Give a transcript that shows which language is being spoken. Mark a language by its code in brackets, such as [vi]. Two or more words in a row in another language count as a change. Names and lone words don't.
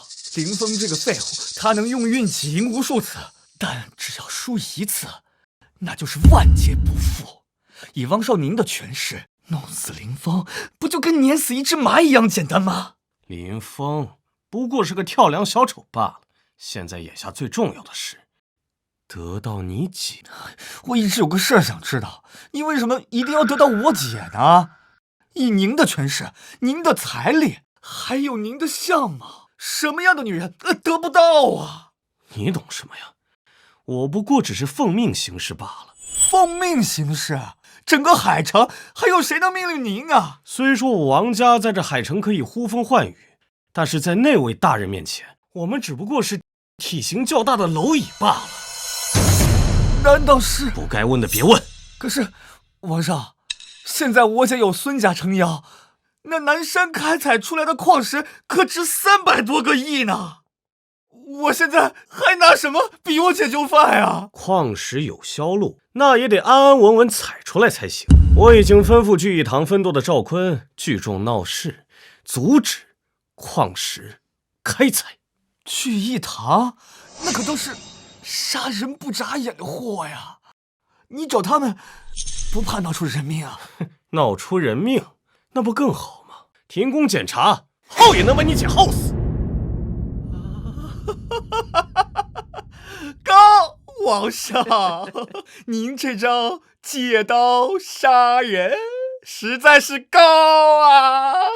[zh] 林峰這個廢物，他能用運氣贏無數次，但只要輸一次，那就是萬劫不復。以王少您的權勢，弄死林峰，不就跟碾死一隻螞蟻一樣簡單嗎？林峰不過是個跳梁小丑罷了。現在眼下最重要的是，得到你姐。我一直有個事兒想知道，你為什麼一定要得到我姐呢？以您的權勢，您的財力，還有您的相貌，什麼樣的女人得不到啊？你懂什麼呀？我不過只是奉命行事罷了。奉命行事？整個海城還有誰能命令您啊？雖說我王家在這海城可以呼風喚雨，但是在那位大人面前，我們只不過是體型較大的螻蟻罷了。難道是？不該問的別問。可是，王上，現在我姐有孫家撐腰，那南山開採出來的礦石可值300多個億呢。我現在還拿什麼逼我姐就範啊？礦石有銷路，那也得安安穩穩採出來才行。我已經吩咐聚義堂分舵的趙坤聚眾鬧事，阻止礦石開採。聚義堂那可都是殺人不眨眼的貨呀！你找他們，不怕鬧出人命啊？鬧出人命，那不更好嗎？停工檢查，耗也能把你姐耗死。高王上，您這招借刀殺人實在是高啊！